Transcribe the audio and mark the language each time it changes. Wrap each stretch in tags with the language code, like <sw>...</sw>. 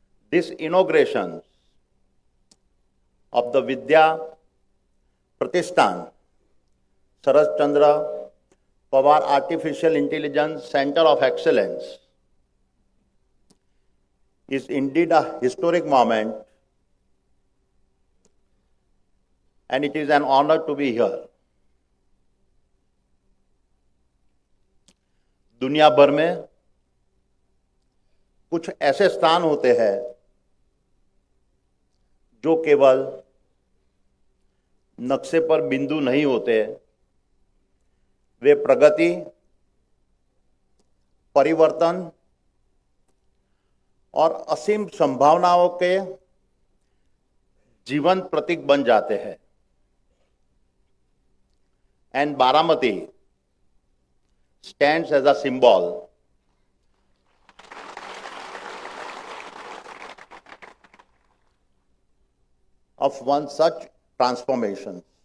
<en>This inauguration of the Vidya Pratishthan Sharath Pawar Artificial Intelligence Center of Excellence is indeed a historic moment, and it is an honor to be here.</en> <hi>दुनिया भर में कुछ ऐसे स्थान होते हैं जो केवल नक्शे पर बिंदु नहीं होते, वे प्रगति, परिवर्तन और असीम संभावनाओं के जीवंत प्रतीक बन जाते हैं.</hi> <en>And Baramati stands as a symbol of one such transformation.</en>